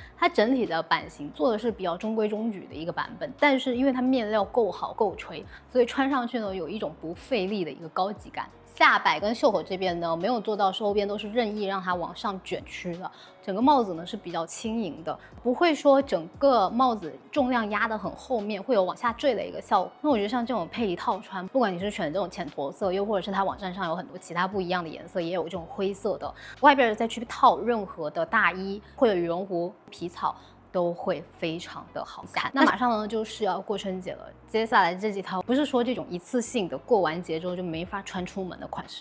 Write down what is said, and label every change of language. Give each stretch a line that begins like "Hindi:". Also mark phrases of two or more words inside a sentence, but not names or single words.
Chinese: 它整體的版型做的是比較中規中矩的一個版本，但是因為它面料夠好夠垂，所以穿上去呢有一種不費力的一個高級感。下擺跟袖口這邊呢，沒有做到收邊，都是任意讓它往上捲曲的。整個帽子呢是比較輕盈的，不會說整個帽子重量壓得很後面，會有往下墜的一個效果。那我覺得像這種配一套穿，不管你是選這種淺驼色，又或者是它網站上有很多其他不一樣的顏色，也有這種灰色的，外邊再去套任何的大衣或者羽絨服、皮草，都会非常的好看。那馬上呢就是要過春節了，接下來這幾套不是說這種一次性的過完節之後就沒法穿出門的款式。